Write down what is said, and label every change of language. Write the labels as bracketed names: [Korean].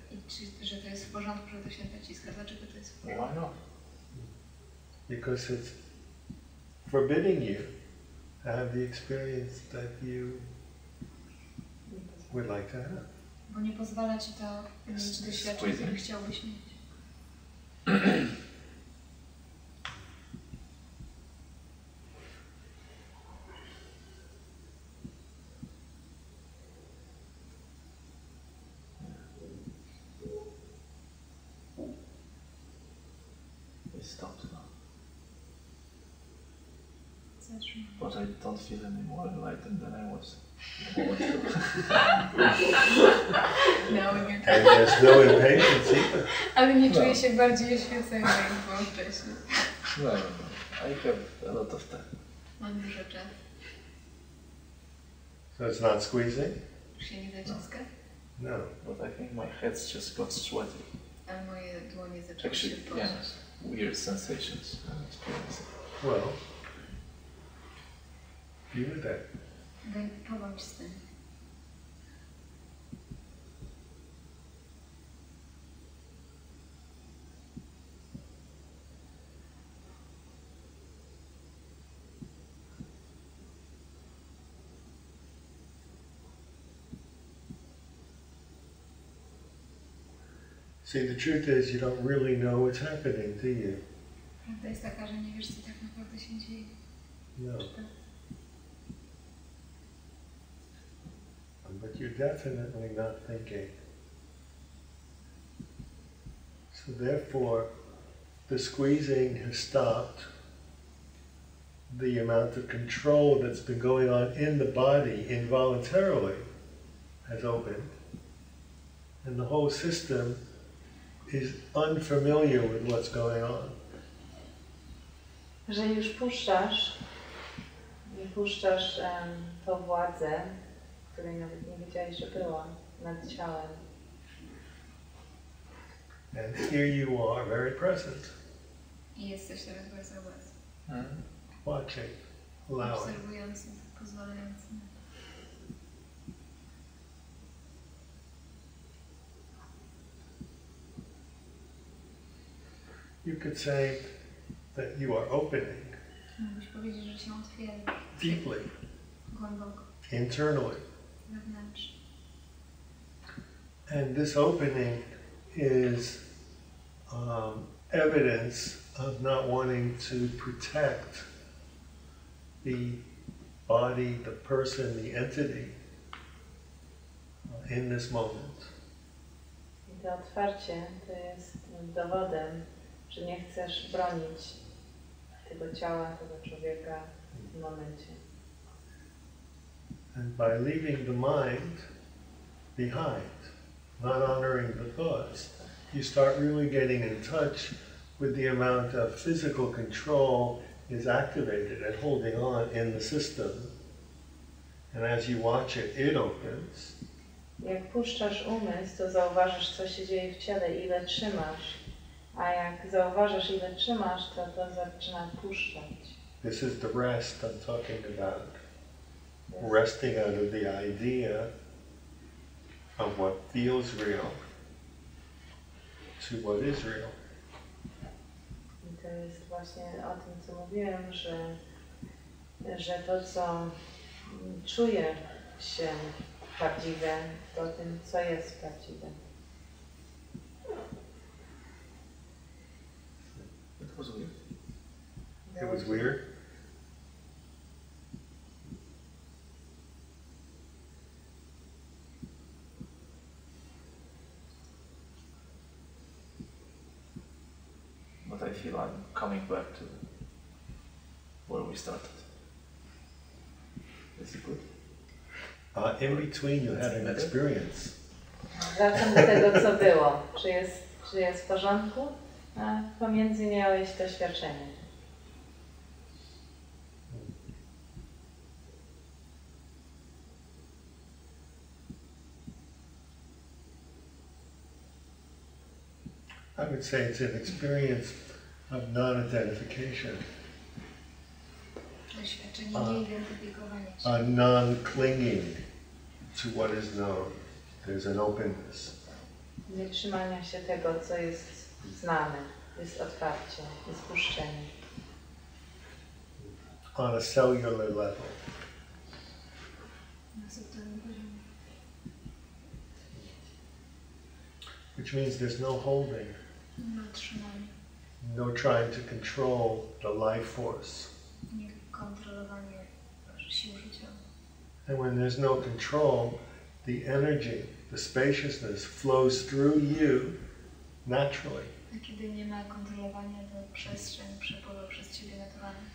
[Polish] I czy, że to jest w porządku, że to się zaciska? Dlaczego to jest w [English] Why [Polish] porządku? [English] not? Because it's forbidding you to have the experience that you would like to have. [Polish] Bo nie pozwala ci to mieć doświadczeń, które chciałbyś mieć. [English] Stopped now. [Polish] Zatrzymaj. [English] But I don't feel any more enlightened than I was. And there's no impatience either. [Polish] Ale nie czuję się bardziej oświecony, jak było wcześniej. [English] No, I have a lot of time. [Polish] Mam dużo czasu. [English] So it's not squeezing? [Polish] Się nie zaciska? [English] No. But I think my head's just got sweaty. [Polish] Ale moje dłonie zaczęły się [English] Actually, [Polish] poruszać. [English] yes. Weird sensations I'm experiencing. Well, be with that. [Polish] Pobądź z tym. [English] See, the truth is you don't really know what's happening, do you? [Polish] Prawda jest taka, że nie wiesz, co tak naprawdę się dzieje. [English] No. But you're definitely not thinking. So therefore, the squeezing has stopped. The amount of control that's been going on in the body involuntarily has opened. And the whole system is unfamiliar with what's going on. [Polish] Że już puszczasz tą władzę, której nawet nie wiedziałeś, że była nad ciałem. [English] And here you are, very present, [Polish] I jesteś teraz bardzo obecny. [English] watching, allowing. [Polish] Obserwujący, pozwalający. [English] You could say that you are opening [Polish] Mógłbyś powiedzieć, że się otwiera [English] deeply, [Polish] głęboko, [English] internally, [Polish] wewnętrznie. [English] And this opening is evidence of not wanting to protect the body, the person, the entity in this moment. [Polish] I to otwarcie to jest dowodem, że nie chcesz bronić tego ciała, tego człowieka w tym momencie. [English] And by leaving the mind behind, not honoring the thoughts, you start really getting in touch with the amount of physical control is activated and holding on in the system. And as you watch it, it opens. [Polish] Jak puszczasz umysł, to zauważysz, co się dzieje w ciele, ile trzymasz. A jak zauważysz, ile trzymasz, to zaczyna puszczać. [English] This is the rest I'm talking about. Resting out of the idea of what feels real to what is real. [Polish] I to jest właśnie o tym, co mówiłem, że to, co czuje się prawdziwe, to tym, co jest prawdziwe. [English] It was weird. It was weird? But I feel I'm coming back to where we started. Is it good? In between you had an experience. [Polish] Wracam do tego, co było. Czy jest w porządku? A pomiędzy miałeś doświadczenie. [English] I would say it's an experience of non-identification. [Polish] Doświadczenie nieidentyfikowania się. [English] A non-clinging to what is known. There's an openness. [Polish] Nie trzymania się tego, co jest znane. Jest otwarcie, jest puszczenie. [English] On a cellular level. [Polish] Na subtelnym poziomie. [English] Which means there's no holding. [Polish] No trzymanie. [English] No trying to control the life force. [Polish] Nie kontrolowanie sił życia. [English] And when there's no control, the energy, the spaciousness flows through you naturally. [Polish] A kiedy nie ma kontrolowania, to przestrzeń przepływa przez ciebie naturalnie.